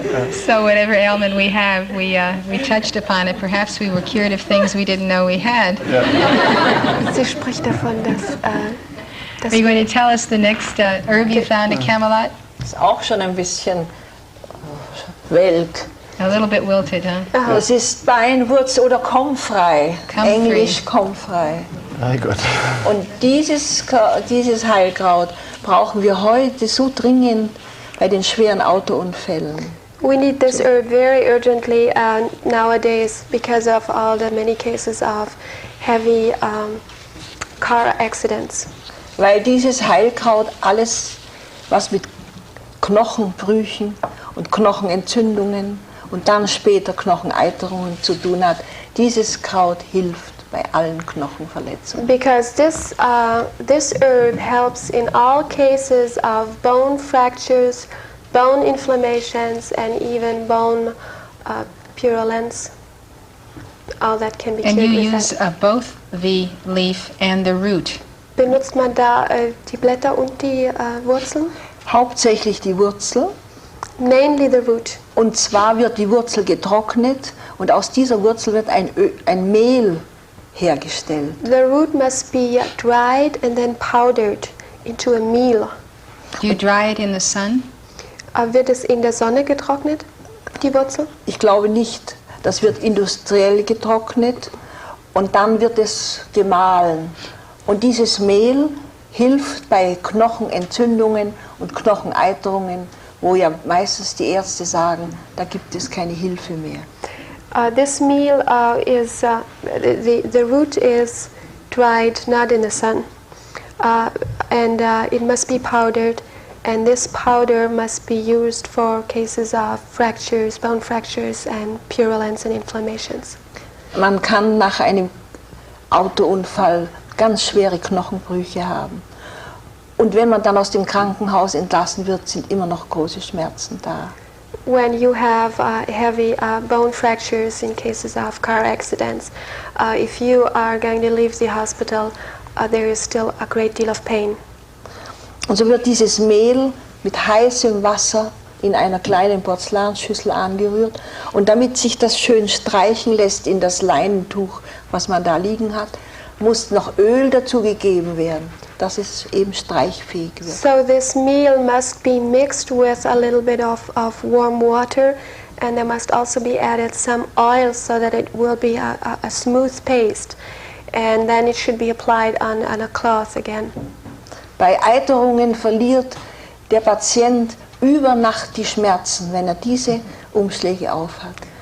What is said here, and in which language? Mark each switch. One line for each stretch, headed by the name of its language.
English: So whatever ailment we have, we touched upon it. Perhaps we were cured of things we didn't know we had.
German: Sie spricht davon, dass
English: Are you going to tell us the next herb you found at Camelot?
German: Ist auch schon ein bisschen welk.
English: A little bit wilted, huh?
German: Das ist Beinwurzel oder Comfrey.
English: Comfrey.
German: Englisch Comfrey.
English: Very good.
German: Und dieses Heilkraut brauchen wir heute so dringend bei den schweren Autounfällen.
English: we need this herb very urgently nowadays because of all the many cases of heavy car accidents.
German: Weil dieses Heilkraut alles, was mit Knochenbrüchen und Knochenentzündungen und dann später Knocheneiterungen zu tun hat, dieses Kraut hilft bei allen Knochenverletzungen.
English: Because this herb helps in all cases of bone fractures, bone inflammations, and even bone purulence. All that can be cured And you with use that. both the leaf and the root.
German: Benutzt man da die Blätter und die Wurzeln? Hauptsächlich die Wurzel.
English: Mainly the root.
German: Und zwar wird die Wurzel getrocknet und aus dieser Wurzel wird ein Mehl hergestellt.
English: The root must be dried and then powdered into a meal. Do you dry it in the sun?
German: Wird es in der Sonne getrocknet, die Wurzel? Ich glaube nicht. Das wird industriell getrocknet und dann wird es gemahlen. Und dieses Mehl hilft bei Knochenentzündungen und Knocheneiterungen, wo ja meistens die Ärzte sagen, da gibt es keine Hilfe mehr.
English: This meal is, the root is dried, not in the sun. And it must be powdered. And this powder must be used for cases of fractures, bone fractures, and purulence and inflammations.
German: Man kann nach einem Autounfall ganz schwere Knochenbrüche haben. Und wenn man dann aus dem Krankenhaus entlassen wird, sind immer noch große Schmerzen da.
English: When you have heavy bone fractures in cases of car accidents, if you are going to leave the hospital, there is still a great deal of pain.
German: Und so wird dieses Mehl mit heißem Wasser in einer kleinen Porzellanschüssel angerührt. Und damit sich das schön streichen lässt in das Leinentuch, was man da liegen hat, muss noch Öl dazu gegeben werden, dass es eben streichfähig wird.
English: So this meal must be mixed with a little bit of warm water, and there must also be added some oil so that it will be a smooth paste. And then it should be applied on a cloth again.
German: Bei Eiterungen verliert der Patient über Nacht die Schmerzen, wenn er diese Umschläge aufhat.